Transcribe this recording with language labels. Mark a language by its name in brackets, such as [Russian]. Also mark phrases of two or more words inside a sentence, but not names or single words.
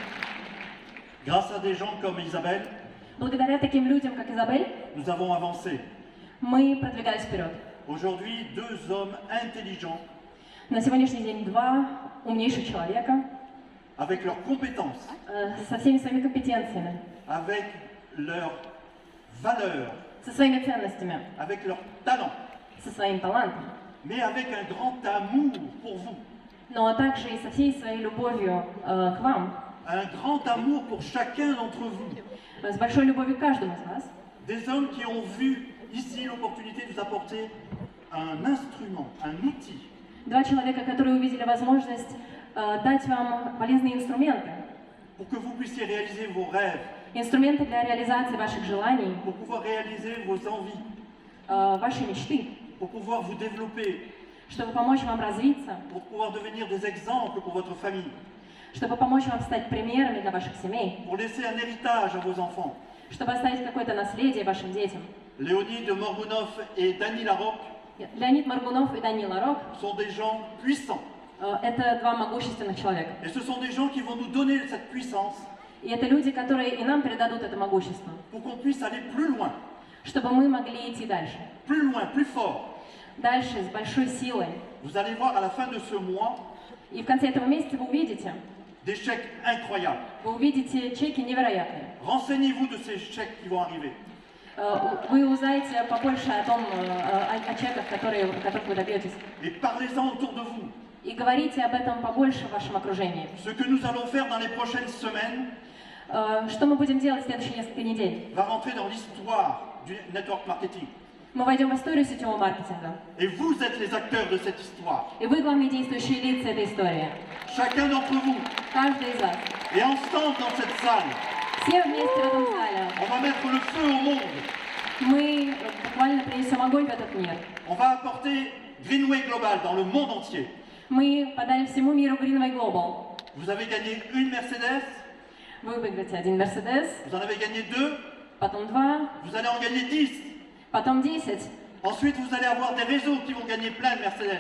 [French] Grâce à des gens comme Isabelle, [Russian] Благодаря таким людям, как Изабель, [French] nous avons avancé. [Russian] мы продвигались вперед. [French] Aujourd'hui, deux hommes intelligents, [Russian] На сегодняшний день два умнейших человека [French] avec leurs compétences, [Russian] со всеми своими компетенциями, [French] avec leurs valeurs, [Russian] со своими ценностями, [French] avec leurs talents, [Russian] со своим талантом, [French] mais avec un grand amour pour vous, [Russian] но также и со всей своей любовью к вам, [French] un grand amour pour chacun d'entre vous. [Russian] с большой любовью к каждому из вас. [French] Des hommes qui ont vu ici l'opportunité de vous apporter un instrument, un outil, [Russian] Два человека, которые увидели возможность дать вам полезные инструменты. [French] pour que vous puissiez réaliser vos rêves, [Russian] Инструменты для реализации ваших желаний, [French] pour pouvoir réaliser vos envies, [Russian] вашей мечты, [French] pour pouvoir vous développer, [Russian] чтобы помочь вам развиться, [French] pour pouvoir devenir des exemples pour votre famille, [Russian] чтобы помочь вам стать примерами для ваших семей, [French] pour laisser un héritage à vos enfants. [Russian] чтобы оставить какое-то наследие вашим детям. [French] Léonie de Morgunov et Dany Larocque [Russian] Леонид Маргунов и Данил Ларок [French] sont des gens puissants. [Russian] Это два могущественных человека. [French] Et ce sont des gens qui vont nous donner cette puissance [Russian] И это люди, которые и нам передадут это могущество, [French] pour qu'on puisse aller plus loin, [Russian] чтобы мы могли идти дальше. [French] plus loin, plus fort. [Russian] Дальше, с большой силой. [French] Vous allez voir à la fin de ce mois [Russian] И в конце этого месяца вы увидите, [French] des chèques incroyables. [Russian] вы увидите чеки невероятные. [French] Renseignez-vous de ces chèques qui vont arriver. [Russian] Вы узнаете побольше о том, о чеках, которых вы добьетесь. [French] Et parlez-en autour de vous. [Russian] И говорите об этом побольше в вашем окружении. [French] Ce que nous allons faire dans les prochaines semaines [Russian] Что мы будем делать в следующие несколько недель? [French] va rentrer dans l'histoire du [English] network marketing. [Russian] Мы войдем в историю сетевого маркетинга. [French] Et vous êtes les acteurs de cette histoire. [Russian] И вы главные действующие лица этой истории. [French] Chacun d'entre vous. [Russian] Каждый из вас. [French] Et ensemble dans cette salle, [Russian] Все вместе в этом зале. [French] on va mettre le feu au monde. [Russian] Мы буквально принесем огонь в этот мир. [French] On va apporter Greenway Global dans le monde entier. [Russian] Мы подарим всему миру Greenway Global. [French] Vous avez gagné une Mercedes, [Russian] Вы выиграете один Mercedes, [French] vous en avez gagné deux, [Russian] потом 2, [French] vous allez en gagner 10. [Russian] потом 10, [French] Ensuite, vous allez avoir des réseaux qui vont gagner plein de Mercedes.